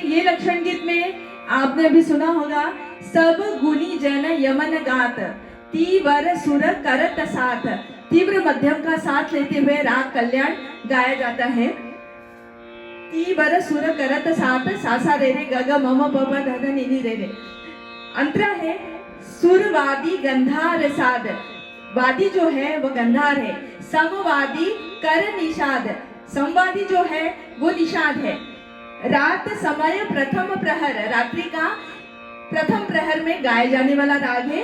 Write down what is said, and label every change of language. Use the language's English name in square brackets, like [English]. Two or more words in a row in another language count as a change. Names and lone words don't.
[Hindi] लक्षण गीत में आपने अभी सुना होगा, [Braj] सब गुनी जन यमन गात, तीवर सुर करत साथ। [Hindi] तीव्र मध्यम का साथ लेते हुए राग कल्याण गाया जाता है। [Braj] तीवर सुर करत साथ, सासा रे रे ग ग म म प प ध ध नि नि रे रे। [Hindi] अंतरा है [Braj] सुरवादी गंधार साध, [Hindi] वादी जो है वो गंधार है, [Braj] समवादी कर निषाद, [Hindi] संवादी जो है वो निषाद है। [Braj] रात समय प्रथम प्रहर, [Hindi] रात्रि का प्रथम प्रहर में गाए जाने वाला राग है।